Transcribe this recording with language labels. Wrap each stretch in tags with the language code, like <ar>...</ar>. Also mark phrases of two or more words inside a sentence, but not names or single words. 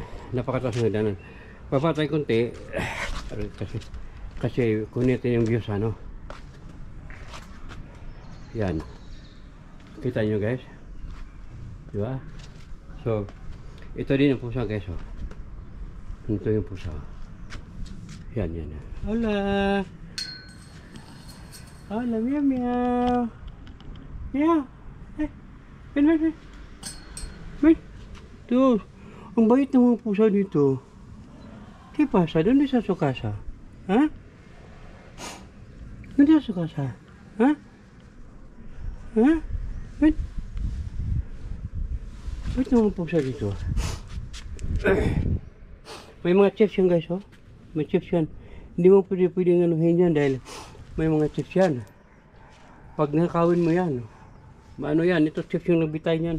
<tl>Napakataas ng hagdanan. Baba tayo konti kasi kunin natin yung views, ano. Yan. Kita nyo guys. Di ba? So, ito din ang pusa guys, oh. Ito yung pusa. Yan.</tl> <es>Hola. Hola, meow meow. Meow. Ven.</es> <tl>Tuh, ang bait ng mga pusa dito.</tl> <es>¿Qué pasa? ¿Dónde está su casa? ¿Ah? ¿Dónde está su casa? ¿Ah? ¿Ah? Ven.</es> <tl>Bait ng mga pusa dito. May mga chips yan guys, oh. May chips yan. Hindi mo pwede anuhin yan dahil may mga chips yan. Pag nakawin mo yan, ano yan, ito chips yung nagbitay niyan.</tl>